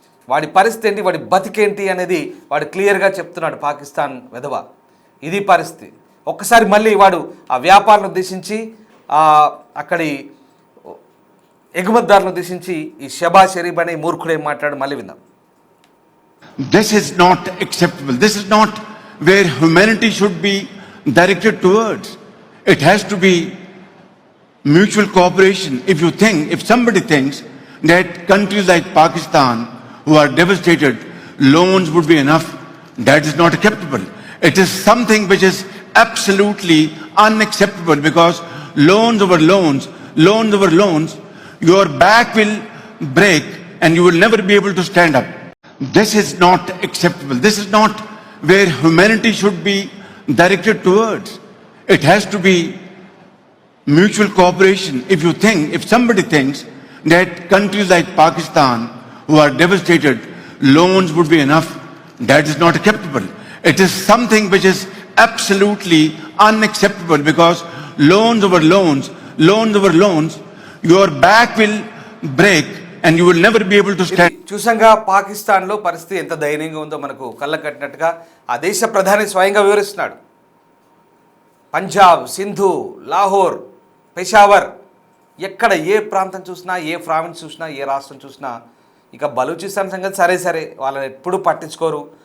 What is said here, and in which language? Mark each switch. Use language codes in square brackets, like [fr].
[te] వాడి పరిస్థితి ఏంటి, వాడి బతికేంటి అనేది వాడు క్లియర్గా చెప్తున్నాడు పాకిస్తాన్ వెధవ. ఇది పరిస్థితి. ఒక్కసారి మళ్ళీ వాడు ఆ వ్యాపారాలను ఉద్దేశించి అక్కడి ఎగుమతిదారులను ఉద్దేశించి ఈ షబాజ్ షరీఫ్ అనే మూర్ఖుడు ఏం మాట్లాడు మళ్ళీ విందాం. [en] This is not acceptable. This is not where humanity should be directed towards. It has to be mutual cooperation. If somebody thinks that countries like Pakistan, who are devastated, loans would be enough, that is not acceptable. It is something which is absolutely unacceptable, because loans over loans, your back will break and you will never be able to stand up. This is not acceptable. This is not where humanity should be directed towards. It has to be mutual cooperation. If somebody thinks that countries like Pakistan, who are devastated, loans would be enough, that is not acceptable. It is something which is absolutely unacceptable, because loans over loans, your back will break and you will never be able to stand. [te] చూసంగా పాకిస్తాన్లో పరిస్థితి ఎంత దయనీయంగా ఉందో మనకు కళ్ళ కట్టినట్టుగా ఆ దేశ ప్రధాని స్వయంగా వివరిస్తున్నాడు. పంజాబ్, సింధు, లాహోర్, పెషావర్, ఎక్కడ ఏ ప్రాంతం చూసినా, ఏ ప్రావిన్స్ చూసినా, ఏ రాష్ట్రం చూసినా ఇక బలూచిస్తాన్ సంగతి సరే వాళ్ళని ఎప్పుడు పట్టించుకోరు.